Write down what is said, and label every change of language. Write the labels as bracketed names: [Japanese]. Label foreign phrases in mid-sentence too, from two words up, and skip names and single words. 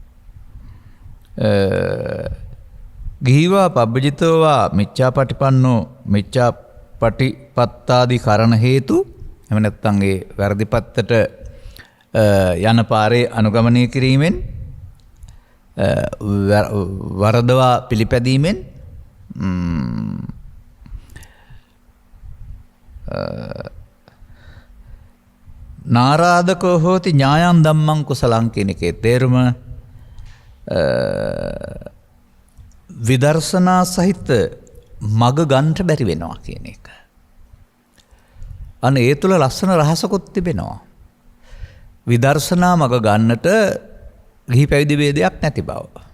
[Pali] ගිහිවා පබ්බජිතෝවා මිච්ඡාපටිපන්නෝ මිච්ඡාපටිපත්තාදි කරණ හේතු. [Sinhala] එහෙම නැත්නම් ඒ වැරදි පැත්තට යන පාරේ අනුගමනය කිරීමෙන්, වරදවා පිළිපැදීමෙන් [Pali] නාරාධකෝ හෝති ඥායං ධම්මං කුසලං [Sinhala] කියන එකේ තේරුම විදර්ශනා සහිත මග ගන්නට බැරි වෙනවා කියන එක. අන්න ඒ තුළ ලස්සන රහසකුත් තිබෙනවා. විදර්ශනා මග ගන්නට ගිහි පැවිදි ભેදයක් නැති බව.